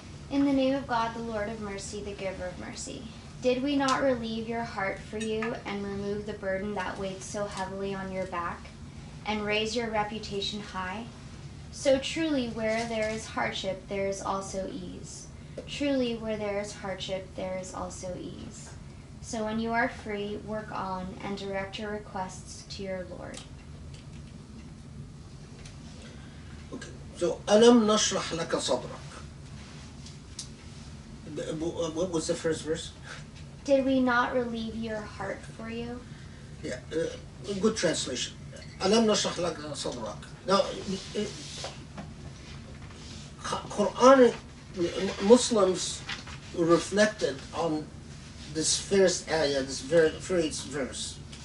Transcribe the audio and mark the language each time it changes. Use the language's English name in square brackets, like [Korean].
[English] In the name of God, the Lord of mercy, the giver of mercy. Did we not relieve your heart for you and remove the burden that weighed so heavily on your back and raise your reputation high? So truly, where there is hardship, there is also ease. Truly, where there is hardship, there is also ease. So when you are free, work on and direct your requests to your Lord. Okay, so [Arabic] أَلَمْ نَشْرَحْ لَكَ صَدْرَكَ. [English] What was the first verse? Did we not relieve your heart for you? Yeah, good translation. [Arabic] أَلَمْ نَشْرَحْ لَكَ صَدْرَكَ. [English] Now, Quranic Muslims reflected on this first ayah, this first verse.